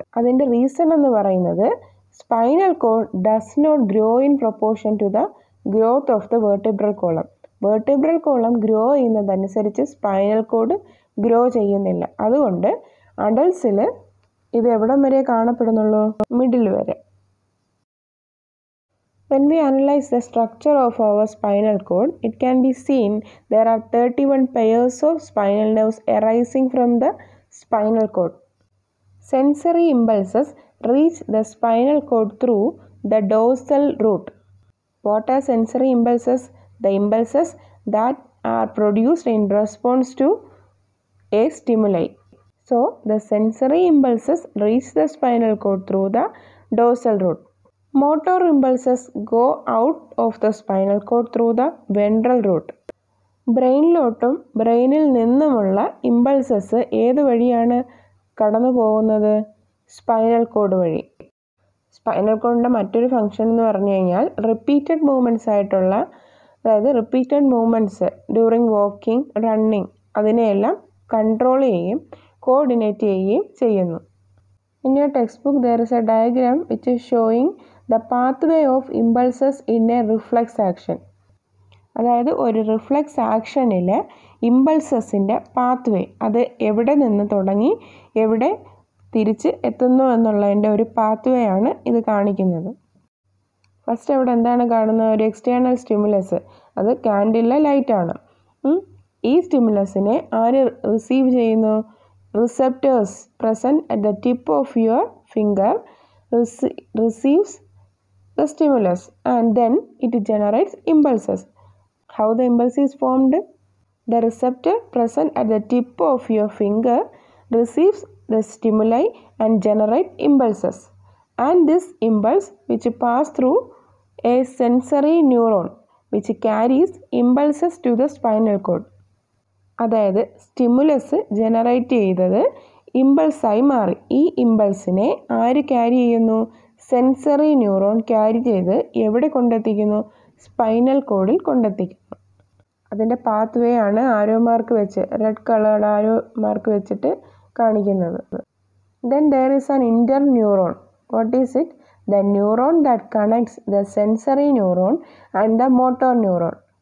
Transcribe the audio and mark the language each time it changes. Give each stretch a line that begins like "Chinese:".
Malayalam: അതിൻ്റെ റീസൺ എന്ന് പറയുന്നത്
English: Spinal cord does not grow in proportion to the growth of the vertebral column.
Malayalam: Vertebral column grow ചെയ്യുന്നതനുസരിച്ച് spinal cord grow ചെയ്യുന്നില്ല. അതുകൊണ്ട് അഡൾട്ട്സിൽ ഇത് എവിടം വരെ കാണപ്പെടുന്നുള്ളൂ? മിഡിൽ വരെ.
English: When we analyze the structure of our spinal cord, it can be seen there are 31 pairs of spinal nerves arising from the spinal cord. Sensory impulses reach the spinal cord through the dorsal root. What are sensory impulses? The impulses that are produced in response to a stimuli. So, the sensory impulses reach the spinal cord through the dorsal root. Motor impulses go out of the spinal cord through the ventral root.
Malayalam: ബ്രെയിനിലോട്ടും ബ്രെയിനിൽ നിന്നുമുള്ള impulses ഏത് വഴിയാണ് കടന്നു പോകുന്നത്? Spinal cord വഴി. Spinal കോഡിൻ്റെ മറ്റൊരു function എന്ന് പറഞ്ഞു കഴിഞ്ഞാൽ റിപ്പീറ്റഡ് മൂവ്മെൻറ്റ്സ് ആയിട്ടുള്ള, അതായത്
English: repeated movements during walking, running,
Malayalam: അതിനെയെല്ലാം കൺട്രോൾ ചെയ്യുകയും കോർഡിനേറ്റ് ചെയ്യുകയും ചെയ്യുന്നു.
English: In your textbook there is a diagram which is showing the pathway of impulses in a reflex action.
Malayalam: അതായത് ഒരു റിഫ്ലെക്സ് ആക്ഷനിൽ ഇമ്പൾസസിൻ്റെ പാത്വേ, അത് എവിടെ നിന്ന് തുടങ്ങി എവിടെ തിരിച്ച് എത്തുന്നു എന്നുള്ളതിൻ്റെ ഒരു പാത്വേ ആണ് ഇത് കാണിക്കുന്നത്. ഫസ്റ്റ് അവിടെ എന്താണ് കാണുന്നത്? ഒരു എക്സ്റ്റേണൽ സ്റ്റിമുലസ്. അത് കാൻഡില ലൈറ്റാണ്. ഈ സ്റ്റിമുലസിനെ ആര് റിസീവ് ചെയ്യുന്നു?
English: Receptors present at the tip of your finger receives the stimulus and then it generates impulses. How the impulse is formed? The receptor present at the tip of your finger receives the stimuli and generate impulses. And this impulse which pass through a sensory neuron which carries impulses to the spinal cord.
Malayalam: അതായത് stimulus generate ചെയ്തത് ഇമ്പൾസായി മാറി. ഈ ഇമ്പൾസിനെ ആര് carry ചെയ്യുന്നു? Sensory neuron carry ചെയ്ത് എവിടെ കൊണ്ടെത്തിക്കുന്നു? Spinal കോഡിൽ കൊണ്ടെത്തിക്കുന്നു. അതിൻ്റെ പാത്ത് വേ ആണ് ആരോ മാർക്ക് വെച്ച്, റെഡ് കളേർഡ് ആരോ മാർക്ക് വെച്ചിട്ട് കാണിക്കുന്നത്.
English: Then there is an interneuron. What is it? The neuron that connects the sensory neuron and the motor neuron.